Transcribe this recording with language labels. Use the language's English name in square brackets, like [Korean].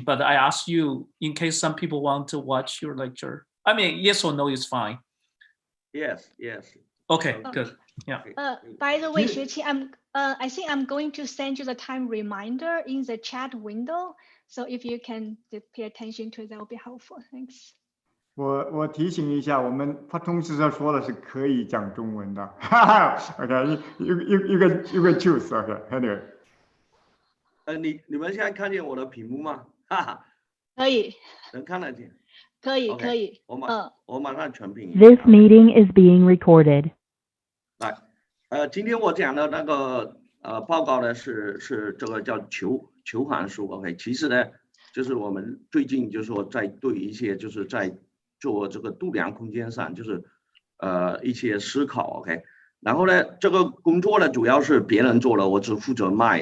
[English] But I asked you in case some people want to watch your lecture. I mean, yes or no is fine. Yes. Okay, good. Yeah. By the way, Xueqing, I think I'm going to send you the time reminder in the chat window. So if you can pay attention to it, that will be helpful. Thanks. [Chinese] 我提醒一下，我们他通知上说的是可以讲中文的。 [English] OK， you can choose。 OK，anyway。 [Chinese] 你们现在看见我的屏幕吗？可以。能看得见？可以。我马上全屏。 [English] This meeting is being recorded. [Chinese] 来，今天我讲的那个报告呢是这个叫求函数。 OK， 其实呢就是我们最近就是说在对一些就是在做这个度量空间上就是一些思考。 OK， 然后呢这个工作呢主要是别人做的，我只负责卖。